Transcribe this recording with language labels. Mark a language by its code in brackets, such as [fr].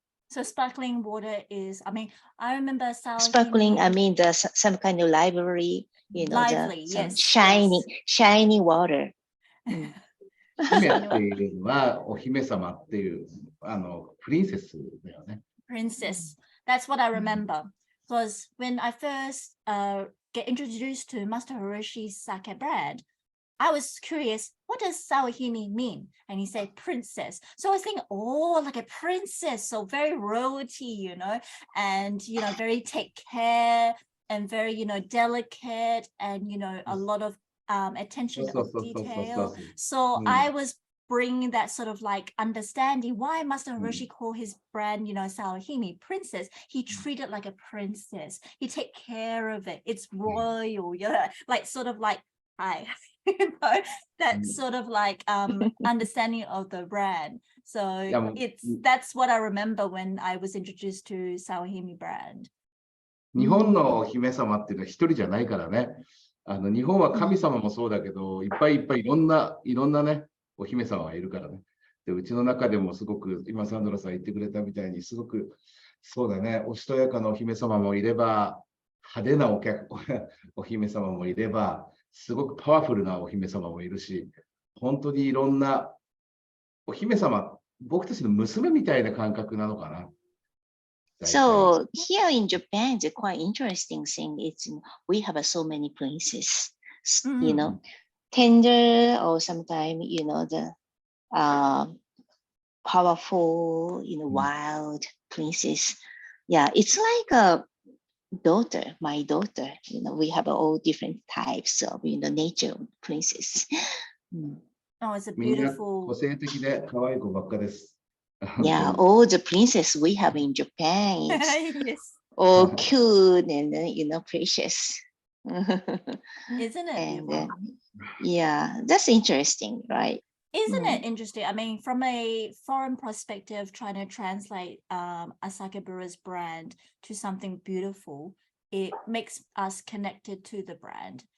[en] So sparkling water is, I remember Sparkling, some kind of library, lively, some yes, shiny water. [ja] 姫っていうのはお姫様っていうプリンセスだよね。 [en] Princess. That's what I remember. Because when I first get introduced to Master Hiroshi's sake brand, I was curious, what does Sawahime mean? And he said princess. So I was thinking, oh, like a princess. So very royalty, and, very take care and very, delicate and, a lot of attention of detail. So I was bringing that sort of like understanding why Master Hiroshi call his brand, Sawahime princess. He treat it like a princess. He take care of it. It's royal, like sort of like that sort of like understanding of the brand. So that's what I remember when I was introduced to Sawahime brand. [ja] 日本のお姫様っていうのは一人じゃないからね。日本は神様もそうだけど、いっぱいいろんなね、お姫様がいるからね。で、うちの中でもすごく、今サンドラさん言ってくれたみたいに、すごく、そうだね、おしとやかなお姫様もいれば、派手なお姫様もいれば、すごくパワフルなお姫様もいるし、本当にいろんなお姫様、僕たちの娘みたいな感覚なのかな。 [en] So here in Japan, the quite interesting thing is we have so many princesses, tender or sometimes, the powerful, wild princess. Yeah, it's like a daughter, my daughter. We have all different types of, nature princess. Oh, it's a [ja] みんな [en] beautiful. [ja] 個性的で可愛い子ばっかです。 [en] Yeah, all the princess we have in Japan is Yes. all cute and precious. Isn't it And beautiful? yeah, that's interesting, right? Isn't it interesting? From a foreign perspective, trying to translate a sake brewer's brand to something beautiful, it makes us connected to the brand.